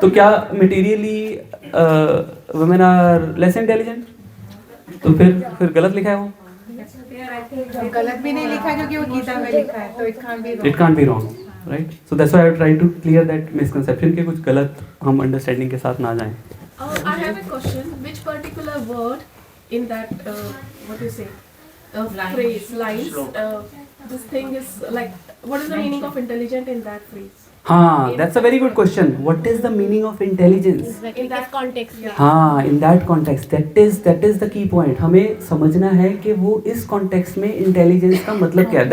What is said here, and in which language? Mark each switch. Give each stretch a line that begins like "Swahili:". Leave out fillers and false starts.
English: तो क्या materially women are less intelligent?
Hindi: तो फिर गलत लिखा है वो। गलत भी नहीं लिखा क्योंकि वो गीता में लिखा है, तो
English: It can't be wrong. It can't be wrong. Right. So that's why I try to clear that misconception के
Hindi: कुछ गलत हम अंडरस्टैंडिंग के साथ ना जाएं.
English: I have a question. Which particular word in that, what do you say, phrase, lines, this thing is like, what is the meaning of intelligent in that phrase? हाँ, that's a very good question. What is the meaning of intelligence? In that context. हाँ, in that context, that is the key point.
Hindi: हमें समझना है कि वो इस context में intelligence का मतलब क्या है.